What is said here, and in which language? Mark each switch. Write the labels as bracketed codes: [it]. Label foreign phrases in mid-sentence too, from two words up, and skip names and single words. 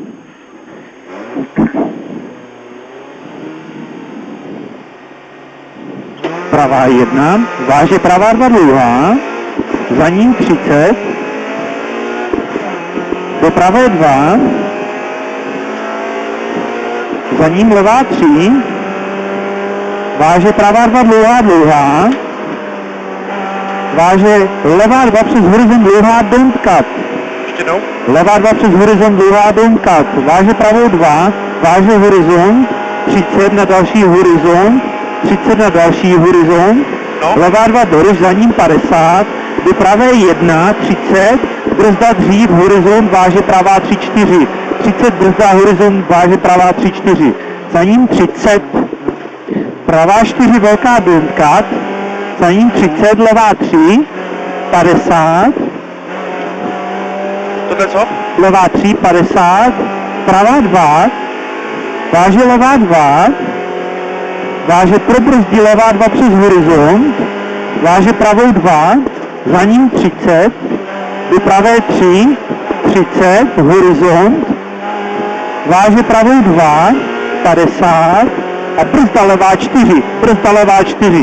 [cs] Pravá 1, váže pravá 2 dlouhá, za ním 30, do pravé 2, za ním levá 3, váže pravá 2 dlouhá, váže levá 2 přes horizont dlouhá, [en] don't cut. [cs] Ještě jednou? Levá 2 přes horizont dlouhá, [en] don't cut. [cs] Váže pravou 2, váže horizont, 30 na další horizont, 30 na další horizont, no. Levá 2 drž, za ním 50, do pravé 1, 30, brzda dřív, horizont, váže pravá 3, 4, 30 brzda, horizont, váže pravá 3, 4, za ním 30, pravá 4 velká [en] don't cut, [cs] za ním 30, levá 3, 50, Tohle co? levá 3, 50, pravá 2, váže levá 2, váže pro brzdí levá 2 přes horizont, váže pravou 2, za ním 30, do pravé 3, 30, horizont, váže pravou 2, 50 a brzda levá 4, brzda levá 4.